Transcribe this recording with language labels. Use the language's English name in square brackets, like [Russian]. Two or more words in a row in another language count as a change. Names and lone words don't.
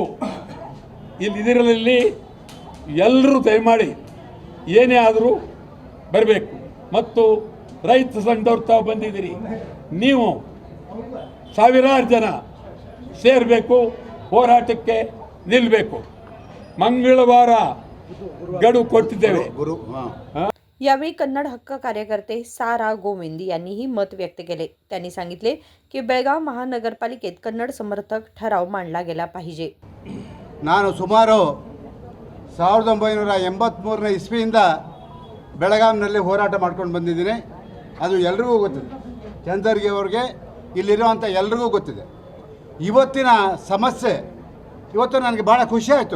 [Kannada] ಇದರಲ್ಲಿ ಎಲ್ಲರೂ ದಯಮಾಡಿ ಏನೇ ಆದರೂ ಬರಬೇಕು. ಮತ್ತು ರೈತ ಸಂಘದವ್ರು ತಾವು ಬಂದಿದ್ದೀರಿ, ನೀವು ಸಾವಿರಾರು ಜನ ಸೇರಬೇಕು, ಹೋರಾಟಕ್ಕೆ ನಿಲ್ಲಬೇಕು. ಮಂಗಳವಾರ ಗಡು ಕೊಟ್ಟಿದ್ದೇವೆ. [Marathi] यावेळी कन्नड हक्क कार्यकर्ते सारा गोविंद यांनीही मत व्यक्त केले. त्यांनी सांगितले की बेळगाव महानगरपालिकेत कन्नड समर्थक ठराव मांडला गेला पाहिजे. [Kannada] ನಾನು ಸುಮಾರು 1983ನೇ ಇಸ್ವಿಯಿಂದ ಬೆಳಗಾವಿನಲ್ಲಿ ಹೋರಾಟ ಮಾಡ್ಕೊಂಡು ಬಂದಿದ್ದೀನಿ. ಅದು ಎಲ್ರಿಗೂ ಗೊತ್ತಿದೆ, ಚಂದರ್ಗಿ ಅವರಿಗೆ, ಇಲ್ಲಿರುವಂಥ ಎಲ್ರಿಗೂ ಗೊತ್ತಿದೆ. ಇವತ್ತಿನ ಸಮಸ್ಯೆ ಇವತ್ತು ನನಗೆ ಭಾಳ ಖುಷಿ ಆಯಿತು.